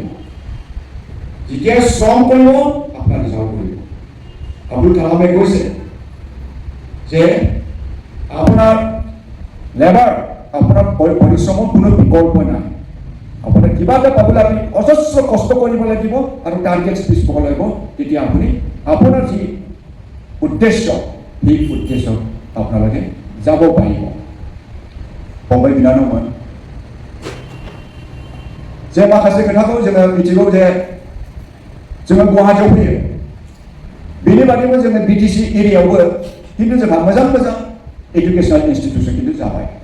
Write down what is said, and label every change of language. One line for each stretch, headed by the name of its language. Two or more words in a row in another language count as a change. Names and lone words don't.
Assamese: যেতিয়া শ্ৰম কৰিব আপোনাৰ ৰিজাল্ট কৰিব আব্দুল কালামে কৈছে যে আপোনাৰ লেবাৰ আপোনাৰ পৰিশ্ৰমৰ কোনো বিকল্প নাই আপোনাৰ কিবা এটা পাবলৈ আপুনি অজস্ৰ কষ্ট কৰিব লাগিব আৰু টাৰ্গেট স্পেচ পাব লাগিব তেতিয়া আপুনি আপোনাৰ যি উদ্দেশ্য সেই উদ্দেশ্যত আপোনালোকে যাব পাৰিব
Bodo: फंबाय बिनानावमोन जे माखासे खोथाखौ जोङो मिथिगौ जे जोङो गुवाहाटियाव फैयो बेनि बादैबो जोङो बिटिसि एरियायावबो खिन्थु जोंहा मोजां मोजां
English: educational institution
Bodo: खिन्थु जाबाय